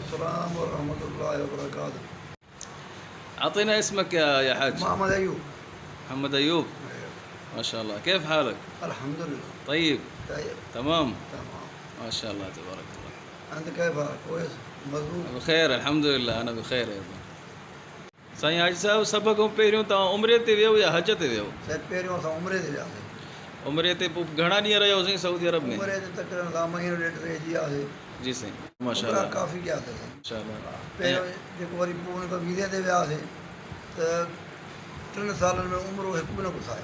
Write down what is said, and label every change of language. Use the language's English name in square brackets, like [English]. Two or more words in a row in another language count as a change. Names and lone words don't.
[Arabic] السلام ورحمة الله وبركاته. أعطينا اسمك يا حاج. محمد أيوب. محمد أيوب، ما شاء الله. كيف حالك؟ الحمد لله. طيب. تمام. تمام ما شاء الله تبارك الله. أنت كيف حالك؟ كويس؟ مضبوط؟ بخير الحمد لله. أنا بخير أيضا. [Sindhi] साईं हाजी साहब, सभ खां पहिरियों तव्हां उमिरे ते वियो या हज ते वियो? साईं पहिरियों असां उमिरे ते वियासीं। उमिरे ते पोइ घणा ॾींहं रहियोसीं सऊदी अरब में? उमिरे ते तक़रीबन असां महीनो ॾेढ रहिजी वियासीं। जी साईं, माशाअल्लाह। काफ़ी वियासीं। माशाअल्लाह। पहिरियों जेको वरी पोइ हुन खां वीज़े ते वियासीं त 3 सालनि में उमिरो हिकु बि न गुसायो।